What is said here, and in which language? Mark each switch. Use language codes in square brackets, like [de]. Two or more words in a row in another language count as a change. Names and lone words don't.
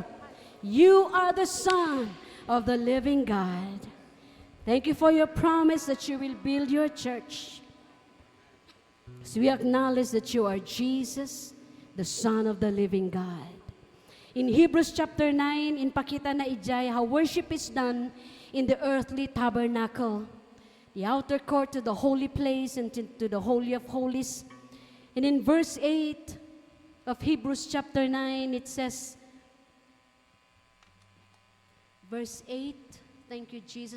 [en] You are the Son of the living God. Thank you for your promise that you will build your church. So we acknowledge that you are Jesus, the Son of the living God. In Hebrews chapter 9, [ilo] inpakita na ijay [en] how worship is done in the earthly tabernacle, the outer court to the holy place and to the Holy of Holies. And in verse 8 of Hebrews chapter 9, it says, verse 8, thank you, Jesus.